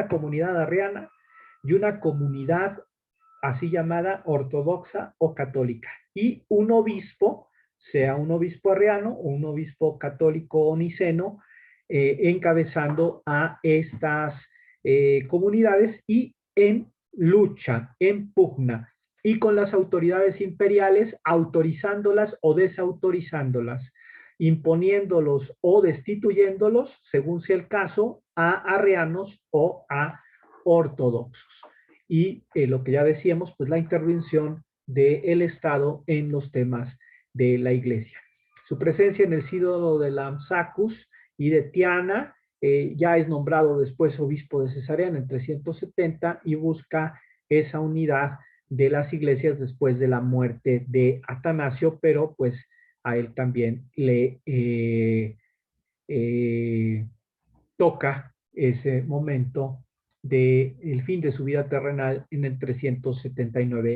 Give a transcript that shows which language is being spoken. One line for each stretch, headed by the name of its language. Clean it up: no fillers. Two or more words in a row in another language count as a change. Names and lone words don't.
Spanish: comunidad arriana y una comunidad así llamada ortodoxa o católica, y un obispo, sea un obispo arriano o un obispo católico o niceno, encabezando a estas comunidades y en lucha, en pugna, y con las autoridades imperiales autorizándolas o desautorizándolas, imponiéndolos o destituyéndolos, según sea el caso, a arrianos o a ortodoxos. Y lo que ya decíamos, pues la intervención del Estado en los temas de la Iglesia. Su presencia en el sínodo de Lampsacus y de Tiana, ya es nombrado después obispo de Cesarea en el 370 y busca esa unidad de las iglesias después de la muerte de Atanasio, pero pues a él también le toca ese momento del fin de su vida terrenal en el 379.